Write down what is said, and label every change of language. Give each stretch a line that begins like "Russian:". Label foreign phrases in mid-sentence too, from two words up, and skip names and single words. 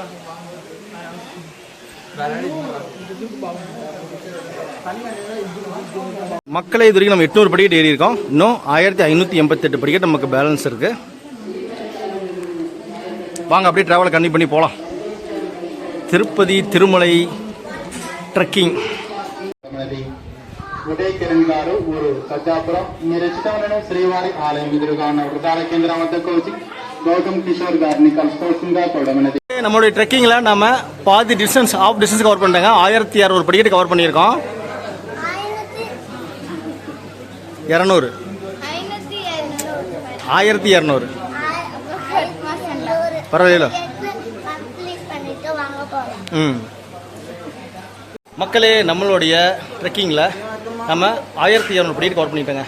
Tamil: மக்களே, இது வரைக்கும் நம்ம 800 படிக்கட்டு ஏறி இருக்கோம். இன்னும் 1588 படிக்கட்டு நமக்கு பேலன்ஸ் இருக்கு. வாங்க அப்படியே டிராவலை கண்டினியூ பண்ணி போகலாம். திருப்பதி తిరుమలై ట్రెక్కింగ్.
Telugu: ఉదయ్ కిరణ్ గారు ఊరు సజ్జాపురం. మీరు ఇష్టమైన శ్రీవారి ఆలయం ఎదురుగా ఉన్న వృధాల కేంద్రం వద్దకు వచ్చి గౌతమ్ కిషోర్ గారిని కలుసుకోవాల్సిందిగా కోరడమైనది.
Tamil: நம்மளுடைய ட்ரெக்கிங்ல நம்ம பாதி
English: distance half distance
Tamil: கவர் பண்ணிட்டாங்க. 1600 படிக்கட்டு கவர் பண்ணியிருக்கோம். 200 1200 பரவாயில்ல. மக்களே, நம்மளுடைய ட்ரெக்கிங்கில் நம்ம 1200 படிக்கட்டு கவர் பண்ணிட்டோங்க.